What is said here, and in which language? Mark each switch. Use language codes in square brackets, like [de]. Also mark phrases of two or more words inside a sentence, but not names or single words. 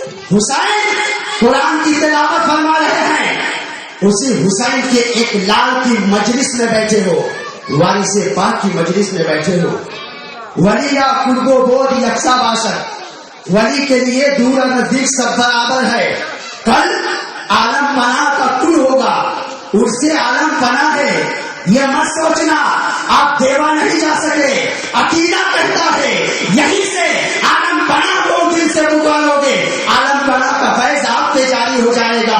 [ur] حسین قرآن کی تلاوت فرما رہے ہیں، اسی حسین کے ایک لال کی مجلس میں بیٹھے ہو، وارث پاک کی مجلس میں بیٹھے ہو. [fa] ولی یا قرب و بود یکساں باشد، [ur] ولی کے لیے دور اور نزدیک سب برابر ہے. کل عالم پناہ کا کل ہوگا، اس سے عالم پناہ ہے. یہ مت سوچنا آپ دیوا نہیں جا سکے، عقیدہ کہتا ہے یہیں سے عالم پناہ کو دل سے پکارو گے، عالم پناہ کا فیض آپ پہ جاری ہو جائے گا.